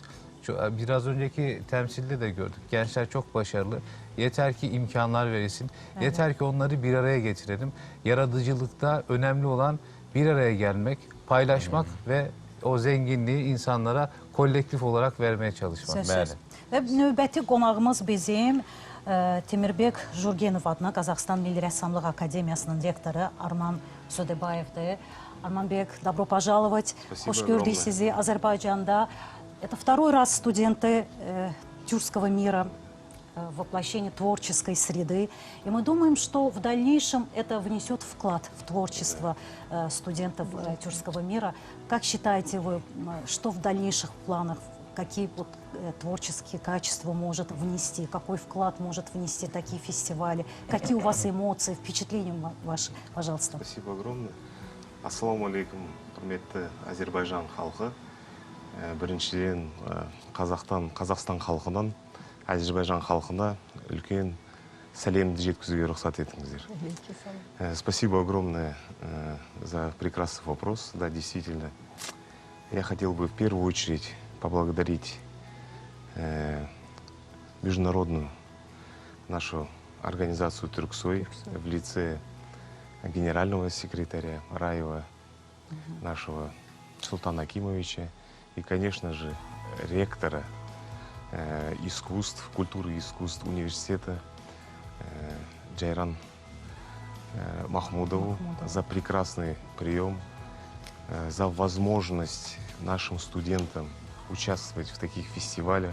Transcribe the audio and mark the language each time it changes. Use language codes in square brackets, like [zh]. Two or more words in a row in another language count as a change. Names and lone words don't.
[tr] Biraz önceki temsilde de gördük. Gençler çok başarılı. Yeter ki imkanlar verilsin. Evet. Yeter ki onları bir araya getirelim. Yaratıcılıkta önemli olan bir araya gelmek, paylaşmak ve o zenginliği insanlara kolektif olarak vermeye çalışmak. [az] Və növbəti qonağımız bizim Temirbek Jurgenov adına Qazaxıstan Milli Rəssamlıq Akademiyasının rektoru Arman Södebayevdir. Arman Bek, [ru] добро пожаловать. [az] Hoş gördük sizi Azərbaycanda. [ru] Это второй раз студенты тюркского мира, воплощение творческой среды. И мы думаем, что в дальнейшем это внесет вклад в творчество студентов тюркского мира. Как считаете вы, что в дальнейших планах, какие творческие качества может внести, какой вклад может внести такие фестивали? Какие у вас эмоции, впечатления ваши, пожалуйста? Спасибо огромное. [ar] السلام عليكم, [kk] құрметті Азербайжан халқы. Біріншіден Қазақстан халқынан Азербайжан халқына үлкен сәлемді жеткізуге рұқсат етіңіздер. [ru] Спасибо огромное за прекрасный вопрос. Да, действительно, я хотел бы в первую очередь поблагодарить международную нашу организацию Тюрксой в лице генерального секретаря Раева, нашего Султана Акимовича, и, конечно же, ректора искусств, культуры и искусств университета Джайран Махмудову за прекрасный прием, за возможность нашим студентам участвовать в таких фестивалях.